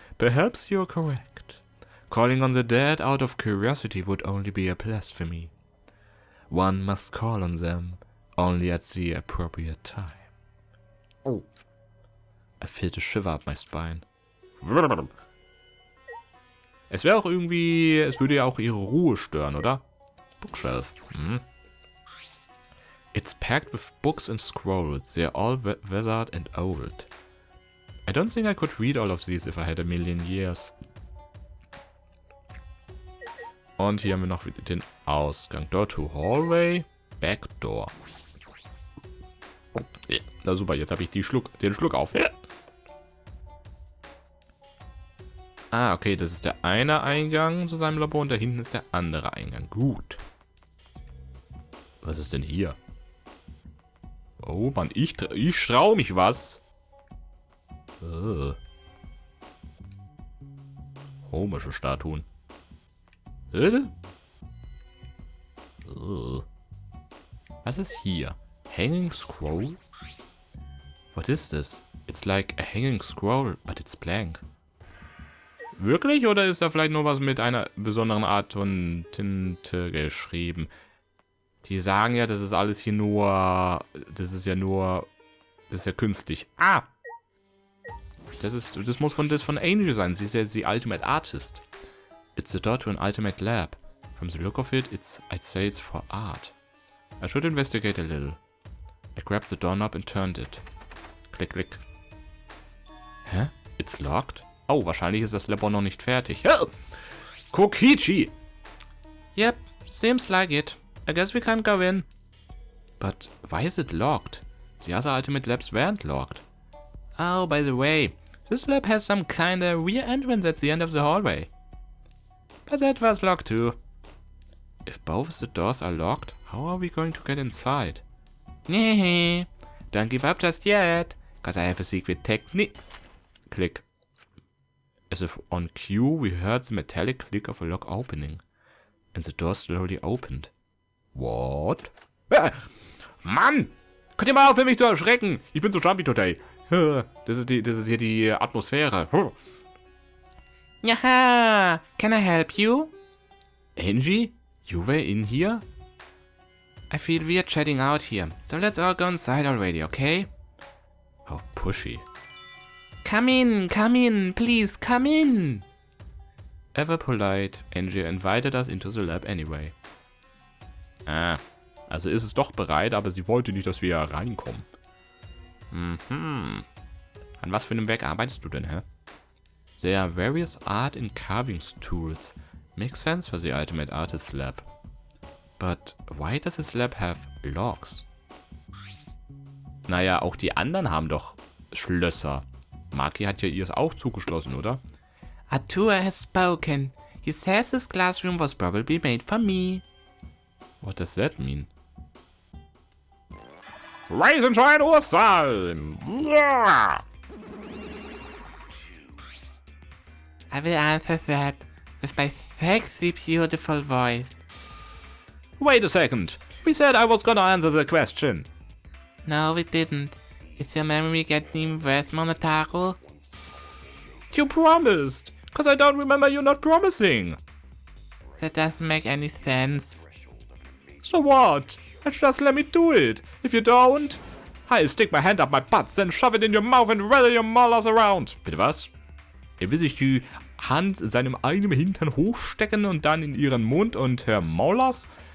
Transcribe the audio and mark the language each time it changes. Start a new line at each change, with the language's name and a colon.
English: Perhaps you're correct. Calling on the dead out of curiosity would only be a blasphemy. One must call on them only at the appropriate time. Oh. I felt a shiver up my spine.
German: Es wäre auch irgendwie, es würde ja auch ihre Ruhe stören, oder?
English: Bookshelf. It's packed with books and scrolls. They're all weathered and old. I don't think I could read all of these if I had a million years.
German: Und hier haben wir noch wieder den Ausgang.
English: Door to hallway. Back door.
German: Ja, na super, jetzt habe ich den Schluck auf. Ja. Ah, okay, das ist der eine Eingang zu seinem Labor und da hinten ist der andere Eingang. Gut. Was ist denn hier? Oh Mann, ich trau mich was. Komische Statuen. Was ist hier?
English: Hanging scroll? What is this? It's like a hanging scroll, but it's blank.
German: Wirklich? Oder ist da vielleicht nur was mit einer besonderen Art von Tinte geschrieben? Die sagen ja, das ist alles hier nur... Das ist ja künstlich. Ah! Das muss von Angel sein. Sie ist ja die Ultimate Artist.
English: It's the door to an ultimate lab. From the look of it, I'd say it's for art. I should investigate a little. I grabbed the doorknob and turned it. Klick, klick. Hä? It's locked?
German: Oh, wahrscheinlich ist das Labor noch nicht fertig.
English: Kokichi! Yep, seems like it. I guess we can't go in. But why is it locked? The other ultimate labs weren't locked. Oh, by the way, this lab has some kinda rear entrance at the end of the hallway. But that was locked too. If both the doors are locked, how are we going to get inside? Don't give up just yet, cause I have a secret technique. Click. As if on cue, we heard the metallic click of a lock opening. And the door slowly opened. What? Mann!
German: Könnt ihr mal aufhören, mich zu erschrecken? Ich bin so
English: jumpy today.
German: Das ist hier die Atmosphäre.
English: Yaha! Can I help you? Angie? You were in here? I feel weird chatting out here, so let's all go inside already, okay? How pushy. Come in, please, come in! Ever polite, Angie invited us into the lab anyway.
German: Ah, also ist es doch bereit, aber sie wollte nicht, dass wir reinkommen. An was für einem Werk arbeitest du denn, hä?
English: There are various art and carving tools. Makes sense for the Ultimate Artist Lab. But why does this lab have logs?
German: Naja, auch die anderen haben doch Schlösser. Maki hat ja ihr auch zugeschlossen, oder?
English: Atua has spoken. He says this classroom was probably made for me. What does that mean? Reisenschein sein! Yeah! I will answer that with my sexy, beautiful voice. Wait a second. We said I was gonna answer the question. No, we didn't. Is your memory getting worse, Monotaro? You promised. Cause I don't remember you not promising. That doesn't make any sense. So what? Just let me do it. If you don't, I'll stick my hand up my butt, then shove it in your mouth and rattle your molars around.
German: Bitte was? Er will sich die Hand in seinem eigenen Hintern hochstecken und dann in ihren Mund und Herr Molars?